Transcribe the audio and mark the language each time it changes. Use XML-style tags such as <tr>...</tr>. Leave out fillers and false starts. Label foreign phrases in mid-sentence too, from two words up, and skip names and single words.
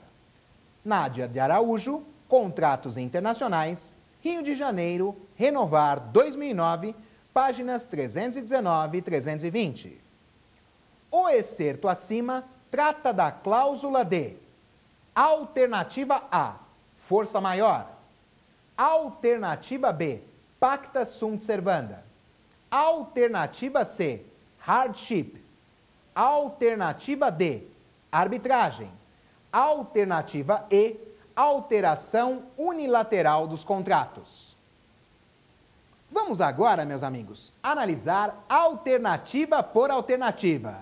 <pt>Nádia de Araújo, Contratos Internacionais, Rio de Janeiro, Renovar 2009, páginas 319 e 320. O excerto acima trata da cláusula D. Alternativa A, força maior.</pt> <la>Alternativa B, pacta sunt servanda.</la> <pt>Alternativa C, hardship. Alternativa D, arbitragem. Alternativa E, alteração unilateral dos contratos. Vamos agora, meus amigos, analisar alternativa por alternativa.</pt>